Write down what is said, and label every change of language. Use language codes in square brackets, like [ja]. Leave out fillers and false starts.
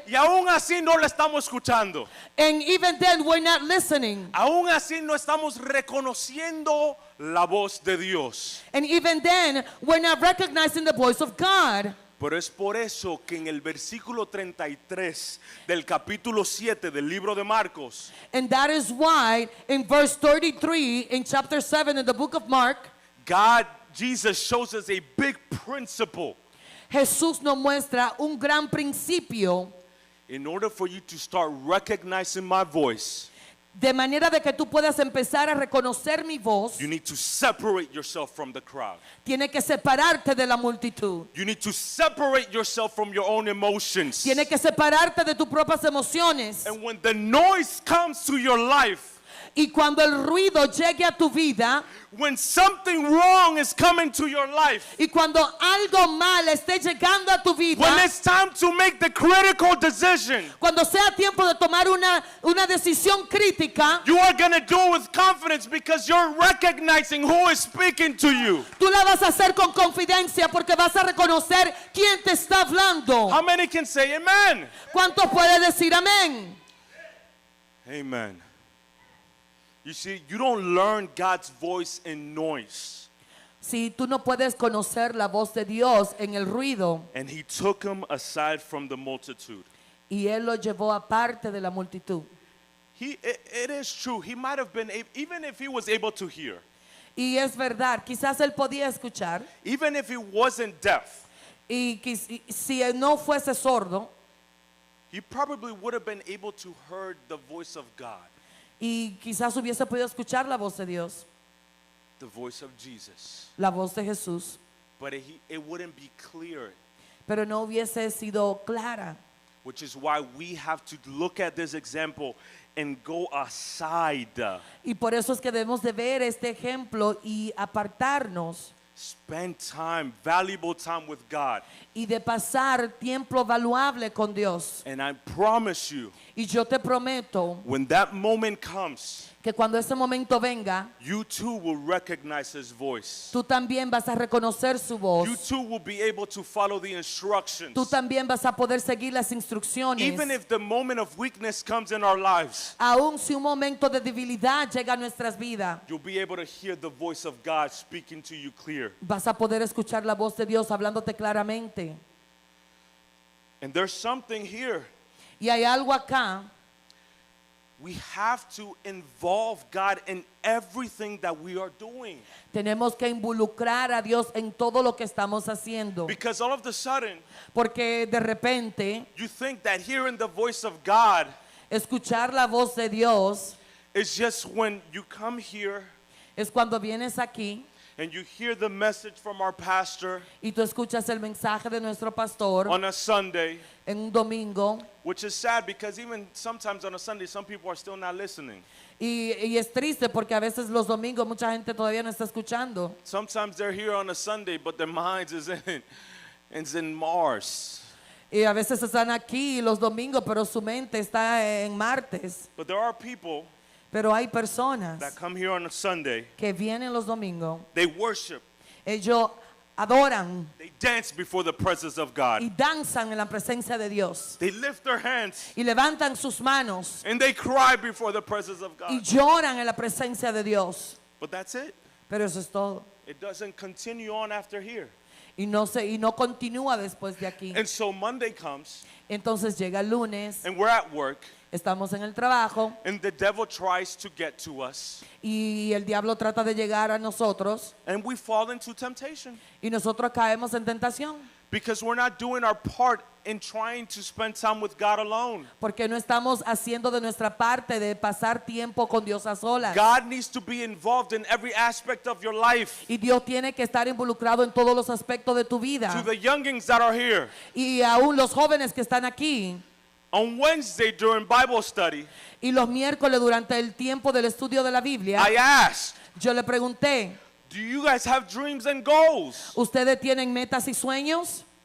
[es] Y aún así no le estamos escuchando. [en] and even then we're not listening. [es] Aún así no estamos reconociendo la voz de Dios. [en] And even then we're not recognizing the voice of God. [es] Pero es por eso que en el versículo 33 del capítulo 7 del libro de Marcos, [en] And that is why in verse 33 in chapter 7 in the book of Mark, Jesus shows us a big principle. [es] Jesús nos muestra un gran principio [en] In order for you to start recognizing my voice, [es] de manera de que tú puedas empezar a reconocer mi voz. [en] you need to separate yourself from the crowd. [es] Tiene que separarte de la multitud. [en] You need to separate yourself from your own emotions. [es] Tiene que separarte de tus propias emociones. [en] And when the noise comes to your life, [es] Y cuando el ruido llegue a tu vida, [en] when something wrong is coming to your life, [es] y cuando algo mal esté llegando a tu vida, [en] when it's time to make the critical decision, [es] cuando sea tiempo de tomar una decisión crítica, [en] you are going to do it with confidence because you're recognizing who is speaking to you. [es] tú la vas a hacer con confidencia porque vas a reconocer quién te está hablando. [en] How many can say amen? [es] ¿Cuántos pueden decir amén? [en] Amen. You see, you don't learn God's voice in noise. [es] Si tú no puedes conocer la voz de Dios en el ruido, [en] And He took him aside from the multitude. [es] y Él lo llevó aparte de la multitud. [en] It is true. He might have been, even if he was able to hear, [es] Y es verdad, quizás Él podía escuchar, [en] even if he wasn't deaf, [es] y si Él no fuese sordo, [en] he probably would have been able to hear the voice of God, [es] y quizás hubiese podido escuchar la voz de Dios, [en] the voice of Jesus. [es] la voz de Jesús, [en] But it wouldn't be clear, [es] pero no hubiese sido clara. [en] which is why we have to look at this example and go aside. [es] Y por eso es que debemos de ver este ejemplo y apartarnos [en] Spend time, valuable time with God. [es] y de pasar tiempo valuable con Dios. [en] And I promise you, [es] Y yo te prometo [en] when that moment comes, [es] que cuando ese momento venga, [en] you too will recognize His voice. [es] tú también vas a reconocer su voz. [en] You too will be able to follow the instructions. [es] Tú también vas a poder seguir las instrucciones. [en] Even if the moment of weakness comes in our lives, [es] Aún si un momento de debilidad llega a nuestras vidas, [en] you'll be able to hear the voice of God speaking to you clear. [es] vas a poder escuchar la voz de Dios hablándote claramente. [en] And there's something here. [es] Y hay algo acá. [en] We have to involve God in everything that we are doing. [es] Tenemos que involucrar a Dios en todo lo que estamos haciendo. [en] Because all of a sudden, [es] Porque de repente, [en] you think that hearing the voice of God [es] escuchar la voz de Dios [en] is just when you come here [es] es cuando vienes aquí [en] and you hear the message from our pastor [es] y tú escuchas el mensaje de nuestro pastor [en] on a Sunday, [es] en un domingo. [en] which is sad because even sometimes on a Sunday, some people are still not listening. [es] Y es triste porque a veces los domingos mucha gente todavía no está escuchando. [en] Sometimes they're here on a Sunday, but their minds is in Mars. [es] Y a veces están aquí los domingos, pero su mente está en martes. [en] But there are people [es] Pero hay personas [en] that come here on a Sunday, [es] que vienen los domingos, [en] they worship, [es] ellos adoran [en] they dance before the presence of God. [es] y danzan en la presencia de Dios. [en] They lift their hands [es] Y levantan sus manos [en] and they cry before the presence of [es] y [en] God. [es] lloran en la presencia de Dios. [en] But that's it. [es] Pero eso es todo. [en] It doesn't continue on after here. [es] Y no continúa después de aquí. [en] And so Monday comes [es] Entonces llega el lunes, [en] and we're at work, [es] estamos en el trabajo [en] and the devil tries to get to us, [es] y el diablo trata de llegar a nosotros [en] and we fall into temptation [es] y nosotros caemos en tentación [en] because we're not doing our part in trying to spend time with God alone. [es] porque no estamos haciendo de nuestra parte de pasar tiempo con Dios a solas. [en] God needs to be involved in every aspect of your life. [es] Y Dios tiene que estar involucrado en todos los aspectos de tu [en] To [es] vida. [en] the youngins that are here, [es] Y aún los jóvenes que están aquí [en] on Wednesday during Bible study, [es] y los miércoles durante el tiempo del estudio de la Biblia, [en] I asked, [es] yo le pregunté, [en] do you guys have dreams and goals? [es] ¿ustedes tienen metas y sueños?